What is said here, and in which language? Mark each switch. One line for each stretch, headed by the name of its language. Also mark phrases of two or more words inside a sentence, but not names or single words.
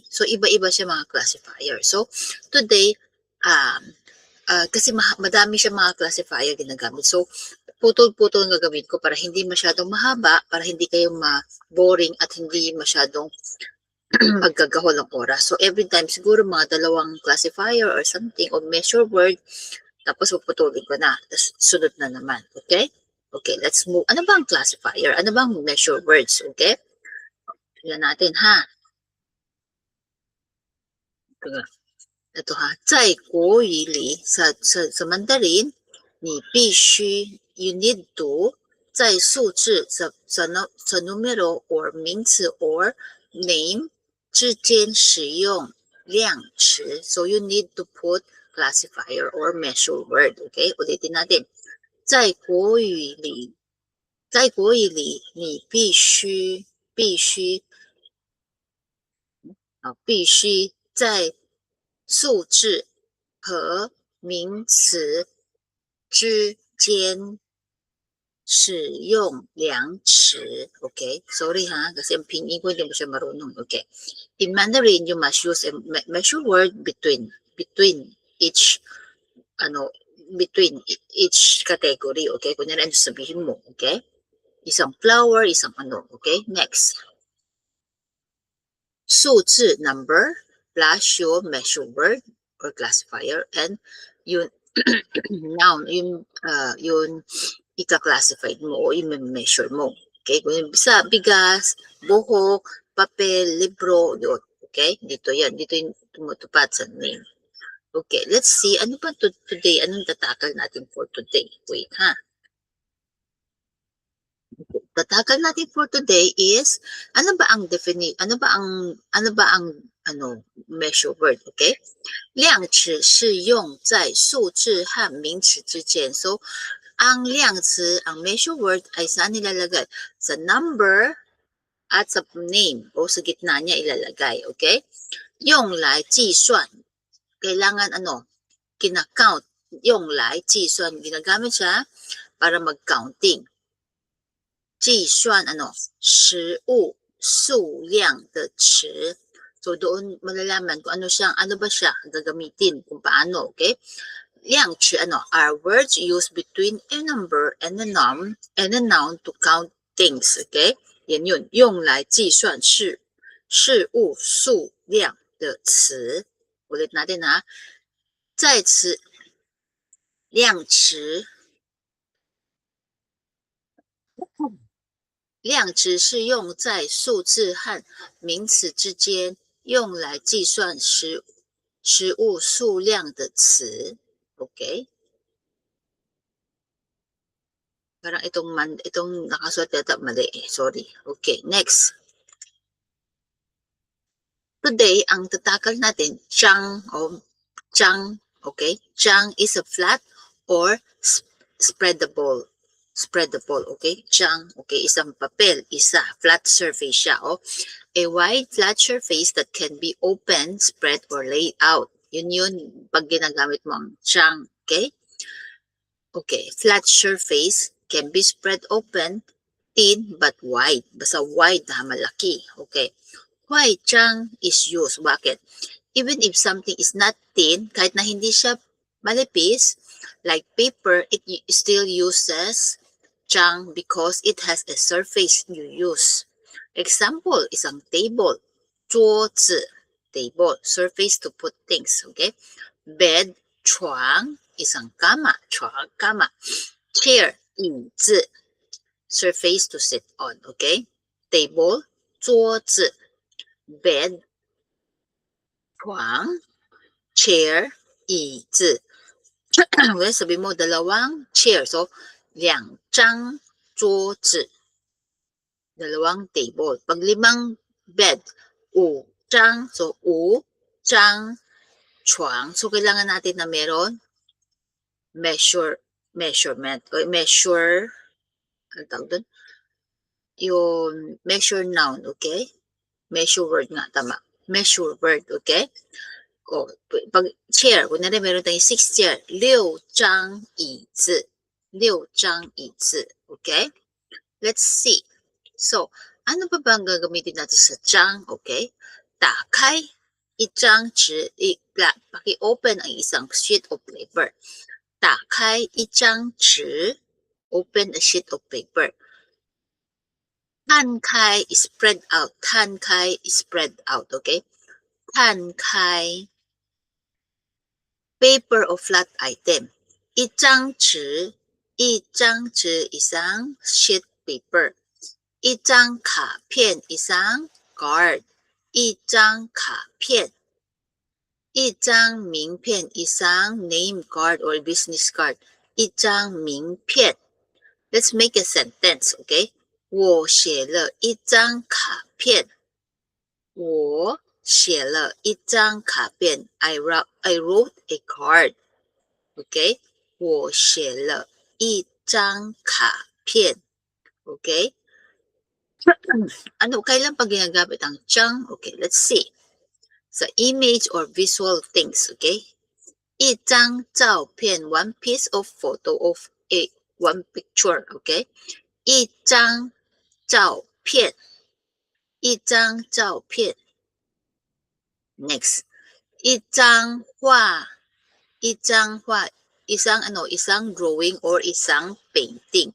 Filipino: So, iba-iba siya mga classifier. So, today, kasi madami siya mga classifier ginagamit. So, putol-putol ang gagawin ko para hindi masyadong mahaba, para hindi kayo ma-boring at hindi masyadong magkagahol ng oras.
English: So, every time,
Filipino: siguro mga dalawang
English: classifier or something or measure word,
Filipino: tapos puputulin ko na. Tapos, sunod na naman. Okay?
English: Okay, let's move.
Filipino: Ano ba ang classifier? Ano ba ang measure words? Okay? Tignan natin, ha? Ito ha.
Chinese: 在国语里,
Filipino: sa Mandarin,
Chinese: 你必须
English: you need to
Chinese: 在数字
Filipino: sa numero
Chinese: or 名词
English: or name
Chinese: 之间使用量词.
English: So you need to put classifier or measure word.
Filipino: Okay? Ulitin natin.
Chinese: 在国语里你必须在数字和名词之间使用量词. Okay?
Filipino: Sorry ha, kasi ang pinyin ko hindi mo siya marunong. Okay.
English: In Mandarin, you must use a measure word between each between each category.
Filipino: Okay? Kunyari, ano sabihin mo. Okay? Isang flower, isang ano. Okay? Next.
English: 数字 number plus your measure word or classifier and yun noun
Filipino: yun ika-classify mo o i-measure mo.
English: Okay?
Filipino: Kung sa bigas, buhok, papel, libro, yun. Okay? Dito yung tumutupad sa name. Okay, let's see. Ano pa today? Anong tatakal natin
English: for today?
Filipino: Wait, ha? Tatakal natin
English: for today
Filipino: is ano ba ang
English: measure word,
Filipino: okay?
Chinese: 量词是用在数字和名词之间.
Filipino: So, ang 量词, ang
English: measure word
Filipino: ay saan nilalagay? Sa number at sa name o sa gitna niya ilalagay, okay?
Chinese: 用来计算,
Filipino: kailangan kina-count,
Chinese: 用来计算,
Filipino: ginagamit siya para mag-counting.
Chinese: 计算食物数量的词.
Filipino: So doon malalaman kung ano ba siya gagamitin, kung paano, okay?
English: 量词 are words used between a number and a noun to count things, okay?
Filipino: yan yun,
Chinese: 用来计算事物数量的词.
Filipino: Ulit natin ha.
Chinese: 在此量词是用在数字和名词之间用来计算食物数量的词. Okay?
Filipino: Parang itong nakasulat yata mali. Sorry. Okay, next. Today, ang tatakal natin, chang. Okay?
English: Chang is a flat or spreadable. Okay?
Filipino: Chang, okay, isang papel,
English: flat surface
Filipino: siya, oh.
English: A wide flat surface that can be opened, spread, or laid out.
Filipino: Yun, pag ginagamit mo ang chang, okay?
English: Okay, flat surface can be spread open, thin, but wide.
Filipino: Basta wide na malaki, okay?
English: Why chang is used? Bakit? Even if something is not thin,
Filipino: kahit na hindi siya malipis,
English: like paper, it still uses chang because it has a surface you use. Example,
Filipino: isang table.
English: 桌子 table, surface to put things, okay? Bed,
Filipino: 床 isang kama, 床 kama.
English: Chair, 椅子 surface to sit on, okay? Table, 桌子 bed, 床 chair,
Chinese: 椅子我
Filipino: sabi mo dalawang
English: chair.
Chinese: So, 2 张桌子 dalawang table. Pag 5 bed, 5 张 so 5张床.
Filipino: So, kailangan natin na meron measurement o measure ano tawag doon? Yung
English: measure noun,
Filipino: okay?
English: Measure word
Filipino: nga, tama.
English: Measure word,
Filipino: okay? O, pag chair, kunwari meron tayong 6 chair,
Chinese: 6 张椅子6张椅子
Filipino: okay?
English: Let's see. So,
Filipino: ano pa ba ang gagamitin natin sa 张, okay?
Chinese: 打开一张纸
Filipino: paki-open ang isang
English: sheet of paper.
Chinese: 打开一张纸
English: open a sheet of paper. 摊开 is spread out. 摊开 is spread out, okay? 摊开 paper or flat item.
Chinese: 一张纸
Filipino: isang
English: sheet paper.
Chinese: 一张卡片
Filipino: isang card.
Chinese: 一张卡片一张名片
English: isang name card or business card.
Chinese: 一张名片
English: Let's make a sentence, okay?
Chinese: 我写了一张卡片。我写了一张卡片。
English: I wrote a card.
Chinese: Okay? 我写了一张卡片。Okay?
Filipino: Ano, kailan pa ginagamit ang 张?
English: Okay, let's see. Sa image or visual things, okay?
Chinese: 一张照片
English: one piece of photo of one picture, okay?
Chinese: 一张照片一张照片 Next. 一张画一张画
Filipino: isang drawing or isang painting.